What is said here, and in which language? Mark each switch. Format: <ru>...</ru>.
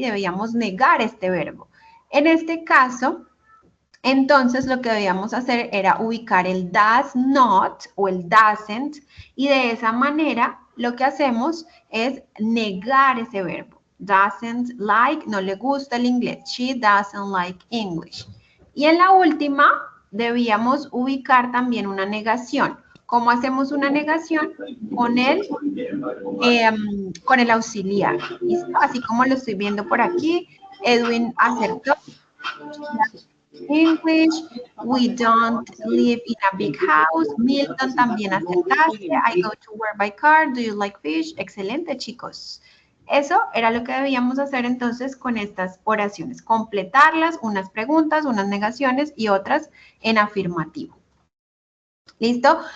<es>Debíamos negar este verbo. En este caso, entonces lo que debíamos hacer era ubicar el does not o el doesn't y de esa manera lo que hacemos es negar ese verbo.</es> <en>doesn't like,</en> <es>no le gusta el inglés.</es> <en>She doesn't like English.</en> <es>Y en la última, debíamos ubicar también una negación. ¿Cómo hacemos una negación? Con el auxiliar. ¿Listo? Así como lo estoy viendo por aquí, Edwin acertó.</es> <en>English, we don't live in a big house.</en> <es>Milton también acertaste.</es> <en>I go to work by car. Do you like fish?</en> <es>Excelente, chicos. Eso era lo que debíamos hacer entonces con estas oraciones. Completarlas, unas preguntas, unas negaciones y otras en afirmativo. ¿Listo?</es>